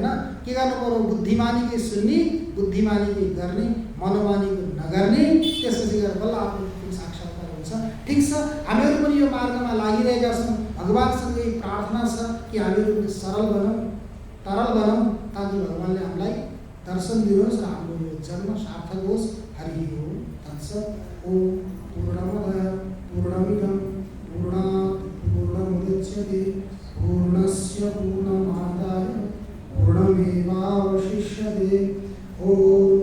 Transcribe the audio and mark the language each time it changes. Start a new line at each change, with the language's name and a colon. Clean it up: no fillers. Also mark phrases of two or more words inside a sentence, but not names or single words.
Nepali: के गर्नु पर्यो, बुद्धिमानीकै सुन्नी, बुद्धिमानीकै गर्ने, मनोमानीको नगर्ने। त्यसपछि गएर बल्ल आत्मको साक्षात्कार हुन्छ। ठिक छ, हामीहरू पनि यो मार्गमा लागिरहेका छौँ। भगवानसँग यही प्रार्थना छ कि हामीहरू पनि सरल बनौँ, तरल बनौँ, ताकि भगवानले हामीलाई दर्शन दिनुहोस् र हाम्रो यो जन्म सार्थक होस्।
Sanskrit: हरि ओम तत्सत्। ओम पूर्णमदः पूर्णमिदं पूर्णात् पूर्णमुदच्यते पूर्णस्य पूर्णमादाय पूर्णमेवावशिष्यते। ओम